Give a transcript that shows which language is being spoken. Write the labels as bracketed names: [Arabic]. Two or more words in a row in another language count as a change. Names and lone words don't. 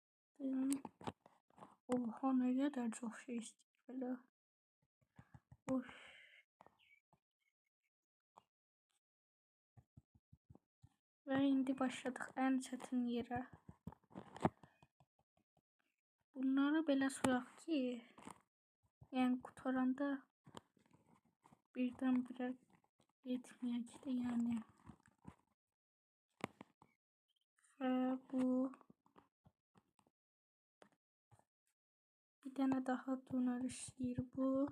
[Turkish] Oha, ne kadar çok şey istiyor. Of. Ve indi başladık en çetin yere. [Azerbaijani] Bunları belə soyaq ki, yəni qutaranda birdən-birə getməyək də, yəni. Və bu bir dənə daha dönər istəyir bu.